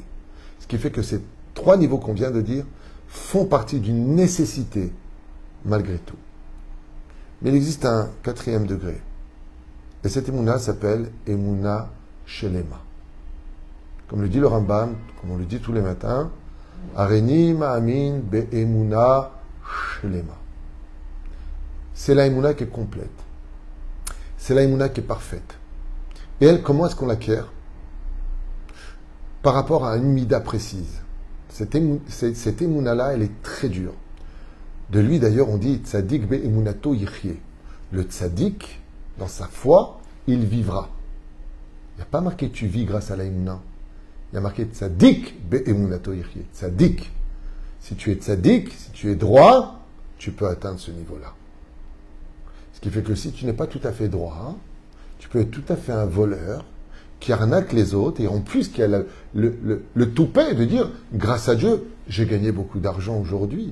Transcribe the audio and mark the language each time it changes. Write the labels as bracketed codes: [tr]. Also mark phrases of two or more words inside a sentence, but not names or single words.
[fr] Ce qui fait que ces trois niveaux qu'on vient de dire font partie d'une nécessité, malgré tout. Mais il existe un quatrième degré. Et cette émouna s'appelle [he] אמונה שלמה. [fr] Comme le dit le Rambam, comme on le dit tous les matins, [he] אני מאמין באמונה שלמה. [fr] C'est la émouna qui est complète. C'est la émouna qui est parfaite. Et elle, comment est-ce qu'on l'acquiert? Par rapport à une mida précise. Cette émouna-là, elle est très dure. De lui, d'ailleurs, on dit [he] צדיק באמונתו יחיה. [fr] Le tzadik, dans sa foi, il vivra. Il n'y a pas marqué tu vis grâce à la émouna. Il y a marqué [he] צדיק באמונתו יחיה. [fr] Tzadik. Si tu es tzadik, si tu es droit, tu peux atteindre ce niveau-là. Ce qui fait que si tu n'es pas tout à fait droit, tu peux être tout à fait un voleur qui arnaque les autres et en plus qui a le toupet de dire grâce à Dieu, j'ai gagné beaucoup d'argent aujourd'hui.